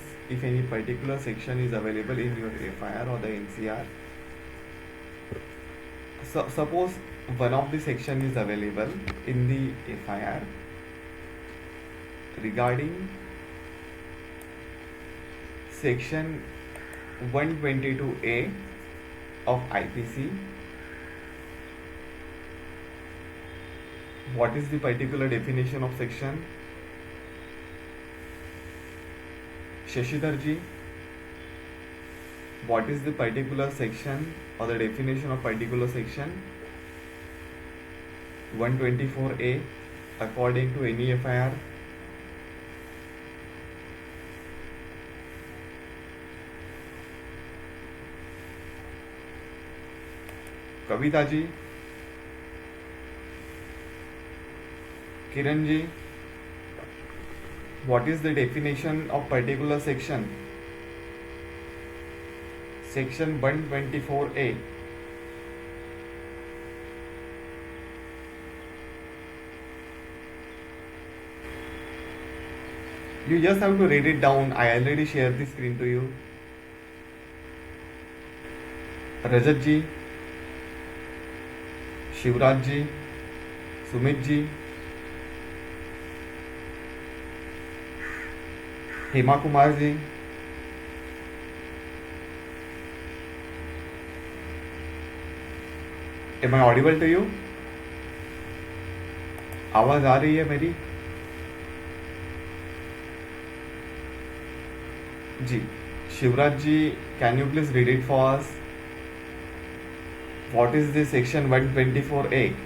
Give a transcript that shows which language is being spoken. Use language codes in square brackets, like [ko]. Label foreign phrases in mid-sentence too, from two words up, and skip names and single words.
[en] If any particular section is available in your FIR or the NCR, so suppose one of the section is available in the FIR regarding section 122A of IPC. What is the particular definition of section? Shashidhar ji, what is the particular section or the definition of particular section 124A according to any FIR? Kavita ji, Kiran ji, what is the definition of particular section? Section 124A. You just have to read it down. I already shared the screen to you. Rajat ji, Shivraj ji, Sumit ji, Hema Kumar ji, am I audible to you? [hi] आवाज आ रही है मेरी? जी, शिवराज जी, [en] can you please read it for us? What is this section 124A?